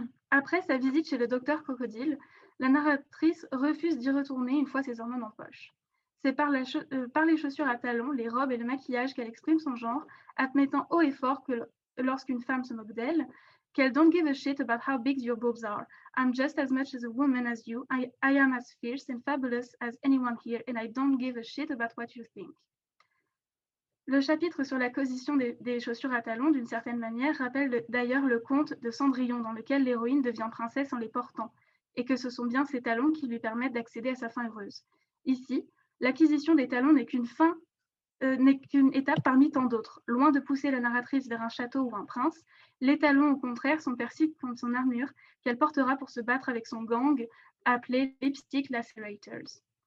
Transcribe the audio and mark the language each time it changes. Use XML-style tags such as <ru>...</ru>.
<fr>Après sa visite chez le docteur Crocodile, la narratrice refuse d'y retourner une fois ses hormones en poche. C'est par les chaussures à talons, les robes et le maquillage qu'elle exprime son genre, admettant haut et fort que lorsqu'une femme se moque d'elle, qu'elle</fr> <en>don't give a shit about how big your boobs are. I'm just as much as a woman as you. I am as fierce and fabulous as anyone here, and I don't give a shit about what you think.</en> <fr>Le chapitre sur la cosition des chaussures à talons, d'une certaine manière, rappelle d'ailleurs le conte de Cendrillon, dans lequel l'héroïne devient princesse en les portant, et que ce sont bien ces talons qui lui permettent d'accéder à sa fin heureuse. Ici, l'acquisition des talons n'est qu'une fin n'est qu'une étape parmi tant d'autres. Loin de pousser la narratrice vers un château ou un prince, les talons, au contraire, sont perçus comme son armure qu'elle portera pour se battre avec son gang appelé Lipstick Lacerators.</fr>